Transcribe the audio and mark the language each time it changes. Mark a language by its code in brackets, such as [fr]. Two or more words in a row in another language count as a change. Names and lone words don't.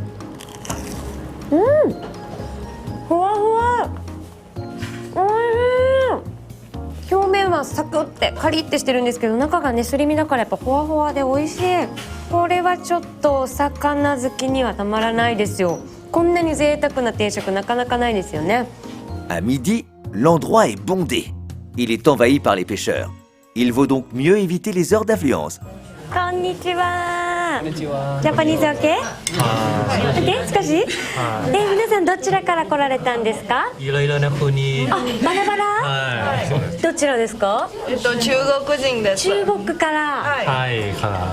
[ja] ふわふわ。おいしい。表面はサクってカリってしてるんですけど、中がねすり身だからやっぱふわふわで美味しい。これはちょっとお魚好きにはたまらないですよ。こんなに贅沢な定食なかなかないですよね。 [fr] À midi, l'endroit est bondé. Il est envahi par les pêcheurs. Il vaut donc mieux éviter les heures d'affluence. [ja] こんにちは。 [en] Japanese OK? [ja] OK？ 少し？皆さんどちらから来られたんですか？いろいろな国。あ、バラバラ？はい。どちらですか？中国人です。中国から。タイから。